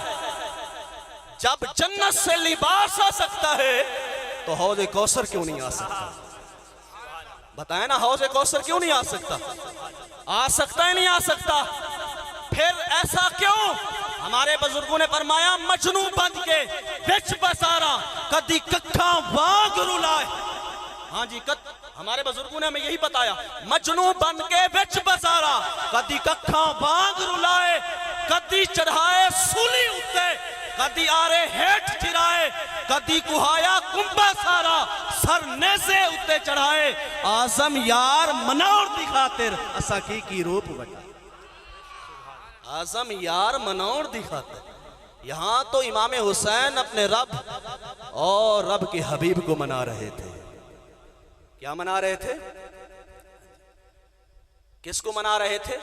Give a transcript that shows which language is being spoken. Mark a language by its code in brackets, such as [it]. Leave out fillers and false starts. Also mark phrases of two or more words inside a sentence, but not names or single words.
[ur] جب جنت سے لباس آ سکتا ہے تو حوض کوثر کیوں نہیں آ سکتا؟ بتائیں نا، حوض کوثر کیوں نہیں آ سکتا؟ آ سکتا ہے نہیں آ سکتا؟ پھر ایسا کیوں؟ ہمارے بزرگوں نے فرمایا [pa] مجنو بن کے وچ بازاراں کدی ککھاں وانگ رلائے. [ur] ہاں جی، ہمارے بزرگوں نے ہمیں یہی بتایا، [pa] مجنو بن کے وچ بازاراں کدی ککھاں وانگ رلائے، کدی چڑھائے سولی اتے، کدی آرے ہیٹ چرائے، کدی کہایا کنبا سارا سر نیزے اتے چڑھائے. آزم یار منور دی خاطر اسا کی روپ بٹا. آزم یار منور دی خاطر. [ur] یہاں تو امام حسین اپنے رب اور رب کے حبیب کو منا رہے تھے. کیا منا رہے تھے؟ کس کو منا رہے تھے؟